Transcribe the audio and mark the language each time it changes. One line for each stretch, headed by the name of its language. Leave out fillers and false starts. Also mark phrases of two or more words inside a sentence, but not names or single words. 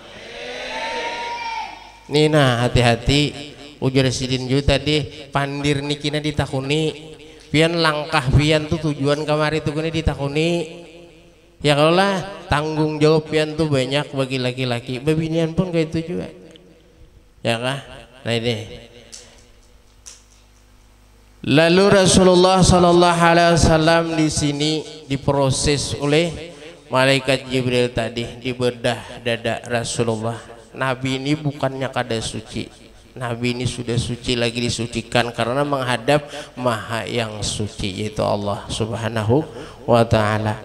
Banjar: Nina hati-hati, ujar sidin juga tadi pandir nikina ditakuni, pian langkah pian tuh tujuan kamari tuh kini ditakuni. Ya kalau lah tanggung jawab pian tuh banyak bagi laki-laki, bebinian pun kayak itu juga.
Indonesian: Ya kah? Nah ini. Lalu Rasulullah
Arabic: صلى الله عليه وسلم
Indonesian: di sini diproses oleh malaikat Jibril tadi, dibedah dada Rasulullah. Nabi ini bukannya kada suci, Nabi ini sudah suci, lagi disucikan karena menghadap Maha yang suci yaitu Allah
Arabic: سبحانه وتعالى.